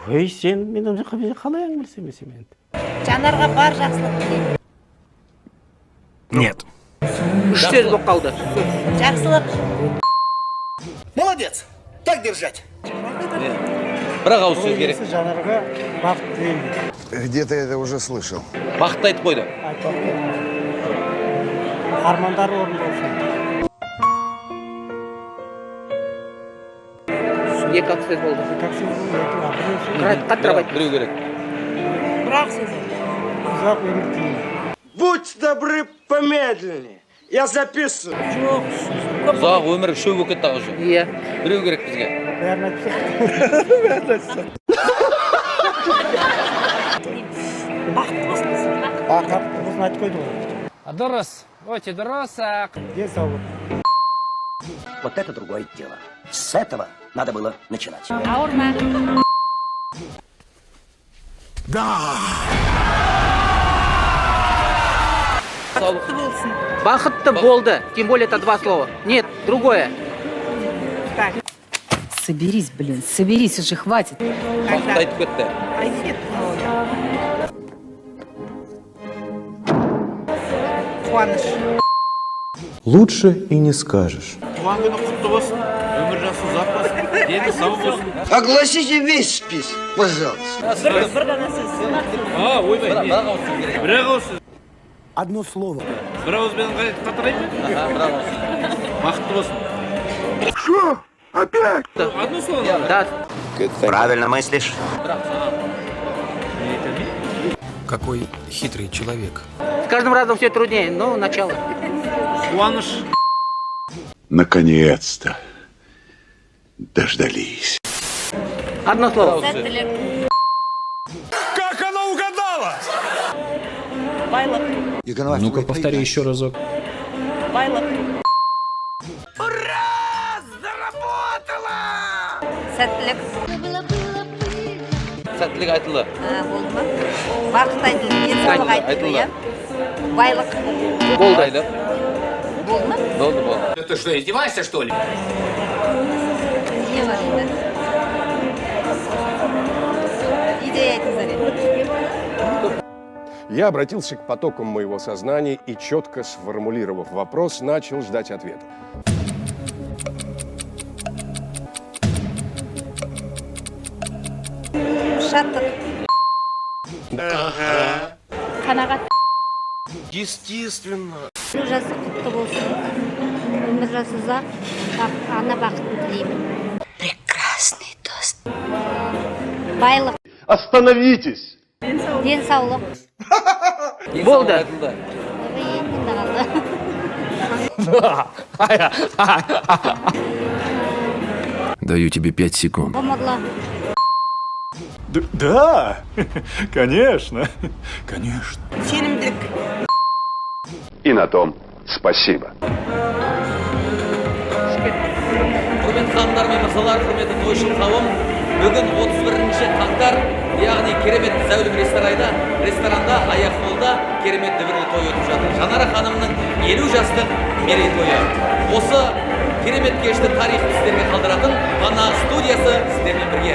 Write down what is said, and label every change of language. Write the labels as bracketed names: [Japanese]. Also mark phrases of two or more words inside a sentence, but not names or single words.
[Kazakh] Ой, сен менің қалай білсем мен. Жанарға бар жақсылық тілеймін. [Russian] Нет. [Kazakh] 3 сөз болып қалды. Жақсылық. [Russian] Молодец! Так держать! [Kazakh] Бірақ ауыз сөз керек. Жанарға бақыт тілеймін. [Russian] Где-то я это уже слышал. [Kazakh] Бақытты айтып қойды. Армандар орындалсын. 2 сөз болды. Қаттырап айт. Біреу керек. Бірақ сөз. Ұзақ өмір тілеймін. [Russian] Будь добры, помедленнее. Я записываю. [Kazakh] Жоқ. Ұзақ өмір шөу болып кетті уже. Иә. Біреу керек бізге. Бәрін айтып Бақытты болсын. бақыт болсын айтып қойды ғой. Дұрыс, өте дұрыс. Денсаулық. [Russian] Вот это другое дело. С этого надо было начинать. [Kazakh] Ауырма. Бақытты болсын. Бақытты болды. [Russian] Тем более это 2 слова. Нет, другое. Соберись, соберись уже, хватит. [Kazakh] Бақытты айтып кетті. Қуаныш. [Russian] Лучше и не скажешь. Огласите весь список, пожалуйста. [Kazakh] Бір ғана сөз. Бірақ ауыз сөз керек. [Russian] Одно слово. [Kazakh] Бірақ ауыз сөз. [Russian] Да. Правильно мыслишь. Какой хитрый человек. С каждым разом все труднее, но начало. Наконец-то. Дождались. 1 слово. [Kazakh] Сәттілік. [Russian] Как она угадала? [Kazakh] Байлық. [Russian] Ну-ка, повтори еще разок. [Kazakh] Байлық. Сәттілік. Сәттілік айтылды. Болды ма? Бақыт айтылды. Денсаулық айтылды, иә? Байлық. Болды. Айлық. Болды ма? Болды. [Russian] Ты что, издеваешься, что ли? [Kazakh] Не var енді? Идея айтыңыздар енді. [Russian] Я обратился к потокам моего сознания и, четко сформулировав вопрос, начал ждать ответа. [Kazakh] Шаттық. Қанағат. [Russian] Естественно. [Kazakh] Өмір жасы құтты болсын. Өмір жасы ұзақ. Ана бақытын тілеймін. [Russian] Прекрасный тост. [Kazakh] Байлық. [Russian] Остановитесь! [Kazakh] Денсаулық. Болды. Айтылды. Енді қалды. [Russian] Даю тебе 5 секунд. [Kazakh] Ғұмырлы. [Russian] Да, конечно, конечно. [Kazakh] Сенімділік. [Russian] И на том спасибо. [Kazakh] Құрметті ханымдар мен мырзалар, құрметті тойшыл қауым, бүгін 31-ші қаңтар, яғни керемет зәулім ресторанда аяқ-қолда керемет дүбірлі той өтіп жатыр. Жанара ханымның 50 жастық мерейтойы. Осы керемет кешті тарих сіздерге қалдыратын ғана студиясы сіздермен бірге.